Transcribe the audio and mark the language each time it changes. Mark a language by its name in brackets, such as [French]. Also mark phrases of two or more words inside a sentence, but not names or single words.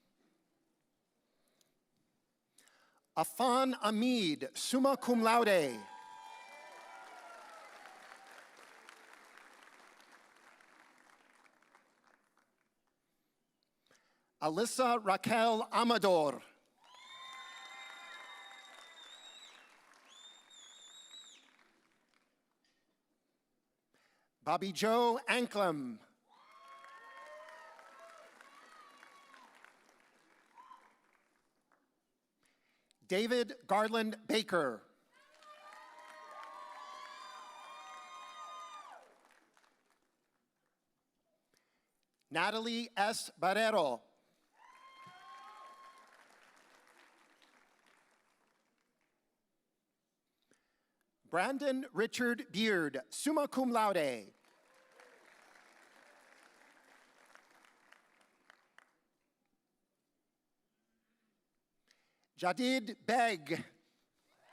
[English] Afan Amid, [Latin] summa cum laude. [English] Alyssa Raquel Amador. Bobby Joe Anklam. David Garland Baker. Natalie S. Barrero. Brandon Richard Beard, [Latin] summa cum laude. [English] Jadid Beg.